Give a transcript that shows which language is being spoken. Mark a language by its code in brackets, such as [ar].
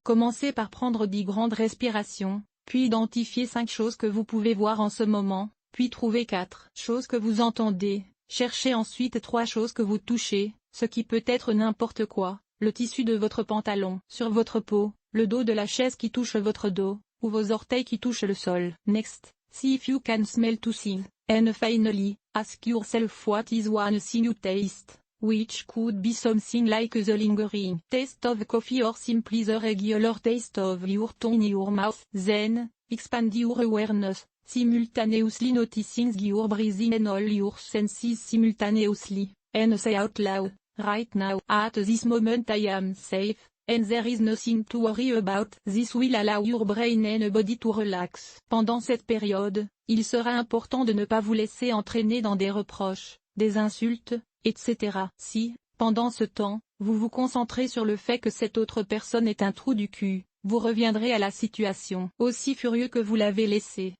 [fr] Commencez par prendre 10 grandes respirations, puis identifiez 5 choses que vous pouvez voir en ce moment, puis trouvez 4 choses que vous entendez, cherchez ensuite 3 choses que vous touchez, ce qui peut être n'importe quoi, le tissu de votre pantalon, sur votre peau, le dos de la chaise qui touche votre dos, ou vos orteils qui touchent le sol. [en] Next, see if you can smell two things, and finally, ask yourself what is one thing you taste, which could be something like the lingering taste of coffee or simply the regular taste of your tongue in your mouth. Then, expand your awareness, simultaneously noticing your breathing and all your senses simultaneously, and say out loud, right now, at this moment I am safe. And there is nothing to worry about. This will allow your brain and body to relax. [fr] Pendant cette période, il sera important de ne pas vous laisser entraîner dans des reproches, des insultes, etc. Si, pendant ce temps, vous vous concentrez sur le fait que cette autre personne est un trou du cul, vous reviendrez à la situation aussi furieux que vous l'avez laissé.